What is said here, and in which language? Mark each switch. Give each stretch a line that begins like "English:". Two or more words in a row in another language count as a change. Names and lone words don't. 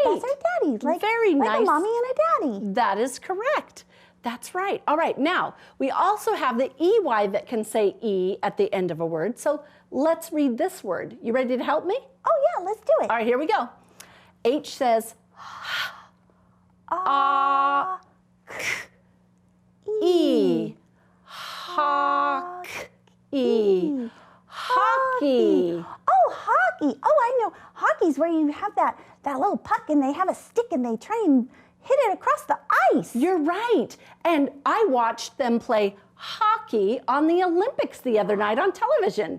English: our daddy. Like, Very like nice. a mommy and a daddy. That is correct. That's right. All right, now we also have the EY that can say E at the end of a word. So let's read this word. You ready to help me? Oh yeah, let's do it. All right, here we go. H says ah, E. Hawk. E. Hockey. Oh, hockey. Oh, I know. Hockey's where you have that little puck and they have a stick and they try and hit it across the ice. You're right. And I watched them play hockey on the Olympics the other night on television.